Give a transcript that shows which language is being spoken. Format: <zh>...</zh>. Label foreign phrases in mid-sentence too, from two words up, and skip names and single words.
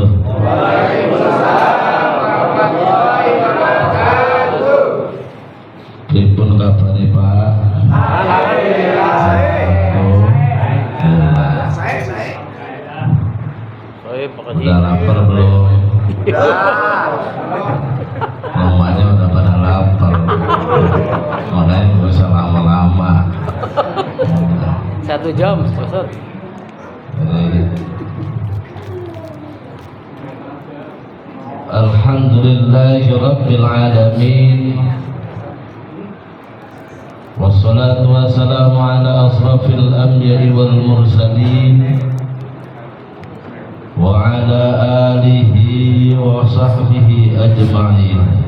<ar>وعليكم السلام ورحمة الله وبركاته.</ar> <jv>Pripun kabare Pak?</jv> <id>Alhamdulillah. Udah lapar belum? Namanya udah pada lapar. Makanya nggak usah lama-lama. 1 jam, Ustaz. Alhamdulillahirabbil alamin.</id> <ar>والصلاة والسلام على أشرف الأنبياء والمرسلين وعلى آله وصحبه أجمعين.</ar>